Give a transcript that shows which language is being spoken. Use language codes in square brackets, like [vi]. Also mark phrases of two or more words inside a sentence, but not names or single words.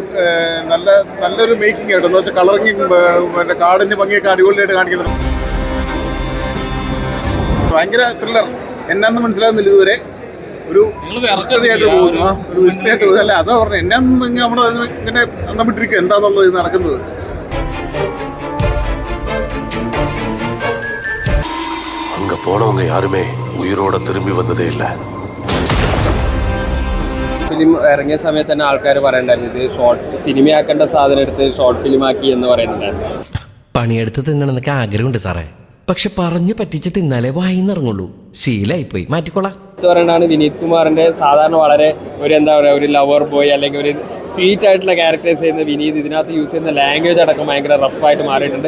[ml] നല്ലൊരു മേക്കിംഗ് ആയിട്ട് എന്ന് വെച്ചാൽ കളറിങ്, പിന്നെ കാടിന്റെ ഭംഗിയൊക്കെ അടിപൊളിയായിട്ട് കാണിക്കുന്നുണ്ട്. ഭയങ്കര ത്രില്ലർ. എന്നാന്ന് മനസ്സിലാകുന്നില്ല ഇതുവരെ. ഒരു ആയിട്ട് പോകുന്നു, ഒരു വിഷ്ണയായിട്ട് പോകുന്നു. അല്ല അതാ പറഞ്ഞു, എന്നാന്ന് നമ്മൾ ഇങ്ങനെ നമ്മിട്ടിരിക്കും എന്താന്നുള്ളത് ഇത് നടക്കുന്നത്. [ta] அங்க போனவங்க யாருமே உயிரோட திரும்பி வந்ததே இல்ல. [ml] ഫിലിം ഇറങ്ങിയ സമയത്ത് തന്നെ ആൾക്കാർ പറയണ്ടായിരുന്നു ഇത് സിനിമയാക്കേണ്ട സാധനം എടുത്ത് [en] short film [ml] ആക്കി എന്ന് പറയുന്നുണ്ടായിരുന്നു. പണിയെടുത്ത് തിന്നണമെന്നൊക്കെ ആഗ്രഹമുണ്ട് സാറേ, പക്ഷെ പറഞ്ഞു പറ്റിച്ച് തിന്നാലേ വായിന്നിറങ്ങുള്ളൂ. ശീലായിപ്പോയി, മാറ്റിക്കോളാം. പറയുന്നതാണ് വിനീത് കുമാറിന്റെ സാധാരണ വളരെ ഒരു എന്താ പറയുക, ഒരു [en] lover boy [ml] അല്ലെങ്കിൽ ഒരു സ്വീറ്റ് ആയിട്ടുള്ള ക്യാരക്ടേഴ്സ് ചെയ്യുന്ന വിനീത് ഇതിനകത്ത് യൂസ് ചെയ്യുന്ന ലാംഗ്വേജ് അടക്കം ഭയങ്കര റഫായിട്ട് മാറിയിട്ടുണ്ട്.